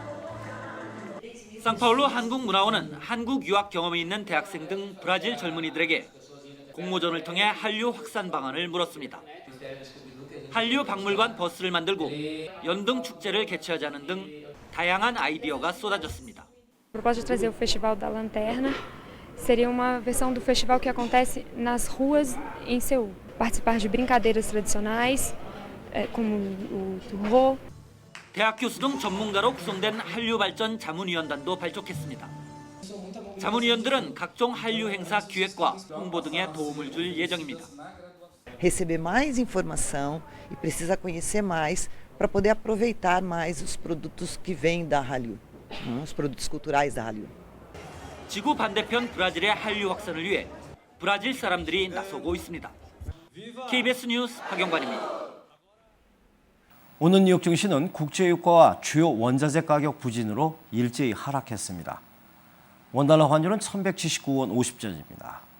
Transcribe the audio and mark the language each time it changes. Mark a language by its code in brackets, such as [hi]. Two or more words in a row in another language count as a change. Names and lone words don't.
[ko] 상파울루 한국문화원은 한국 유학 경험이 있는 대학생 등 브라질 젊은이들에게 공모전을 통해 한류 확산 방안을 물었습니다. 한류 박물관 버스를 만들고 연등 축제를 개최하자는 등 다양한 아이디어가 쏟아졌습니다. [pt] A proposta de trazer o Festival da Lanterna seria uma versão do festival que acontece nas ruas em Seul. Participar de brincadeiras tradicionais, como o turbo. [ko] 대학 교수 등 전문가로 구성된 한류 발전 자문위원단도 발족했습니다. 자문위원들은 각종 한류 행사 기획과 홍보 등에 도움을 줄 예정입니다. [pt] Receber mais informação e precisa conhecer mais para poder aproveitar mais os produtos que vêm da Hallyu, os produtos culturais da Hallyu. [ko] 지구 반대편 브라질의 한류 확산을 위해 브라질 사람들이 나서고 있습니다. KBS 뉴스 박영관입니다. 오늘 뉴욕 증시는 국제유가와 주요 원자재 가격 부진으로 일제히 하락했습니다. 원달러 환율은 1179원 50전입니다.